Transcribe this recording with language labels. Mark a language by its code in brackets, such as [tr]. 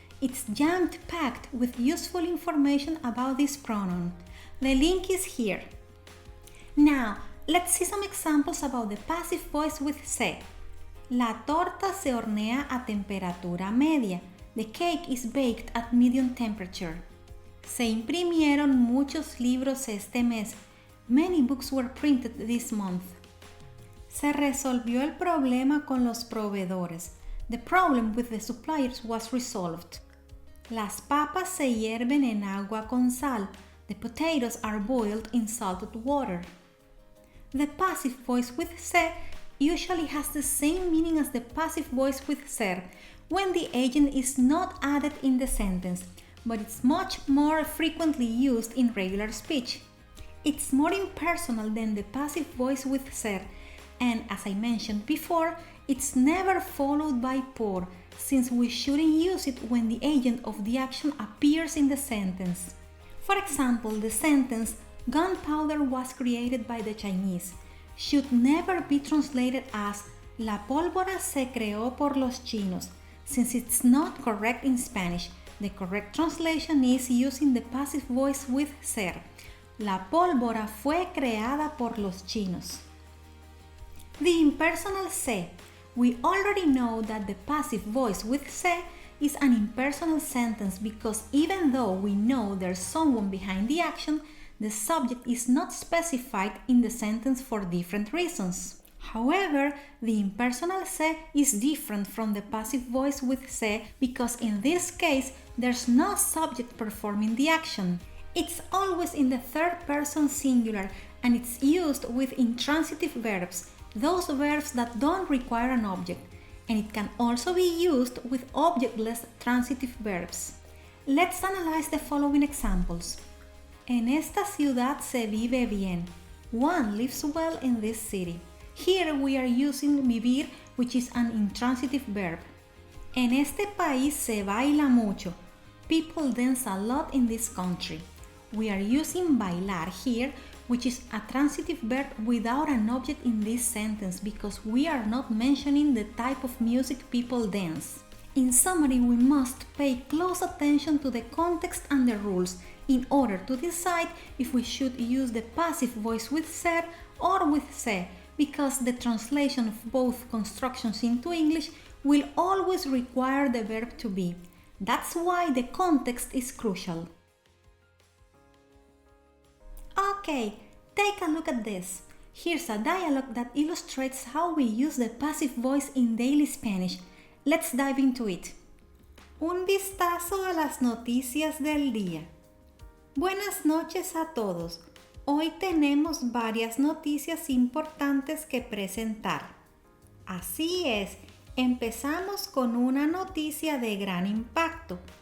[en] It's jam-packed with useful information about this pronoun. The link is here. Now, let's see some examples about the passive voice with se. [es] La torta se hornea a temperatura media. [en] The cake is baked at medium temperature. [es] Se imprimieron muchos libros este mes. [en] Many books were printed this month. [es] Se resolvió el problema con los proveedores. [en] The problem with the suppliers was resolved. [es] Las papas se hierven en agua con sal. [en] The potatoes are boiled in salted water. The passive voice with se usually has the same meaning as the passive voice with ser when the agent is not added in the sentence, but it's much more frequently used in regular speech. It's more impersonal than the passive voice with ser, and as I mentioned before, it's never followed by por, since we shouldn't use it when the agent of the action appears in the sentence. For example, the sentence gunpowder was created by the Chinese should never be translated as [es] la pólvora se creó por los chinos, [en] since it's not correct in Spanish. The correct translation is using the passive voice with ser. [es] La pólvora fue creada por los chinos. [en] The impersonal se. We already know that the passive voice with se is an impersonal sentence because even though we know there's someone behind the action, the subject is not specified in the sentence for different reasons. However, the impersonal se is different from the passive voice with se because in this case, there's no subject performing the action. It's always in the third person singular and it's used with intransitive verbs, those verbs that don't require an object. and it can also be used with objectless transitive verbs. Let's analyze the following examples. [es] En esta ciudad se vive bien. [en] One lives well in this city. Here we are using vivir, which is an intransitive verb. [es] En este país se baila mucho. [en] People dance a lot in this country. We are using bailar here, which is a transitive verb without an object in this sentence because we are not mentioning the type of music people dance. In summary, we must pay close attention to the context and the rules in order to decide if we should use the passive voice with ser or with se, because the translation of both constructions into English will always require the verb to be. That's why the context is crucial. Okay, take a look at this. Here's a dialogue that illustrates how we use the passive voice in daily Spanish. Let's dive into it. [es] Un vistazo a las noticias del día. Buenas noches a todos. Hoy tenemos varias noticias importantes que presentar. Así es, empezamos con una noticia de gran impacto.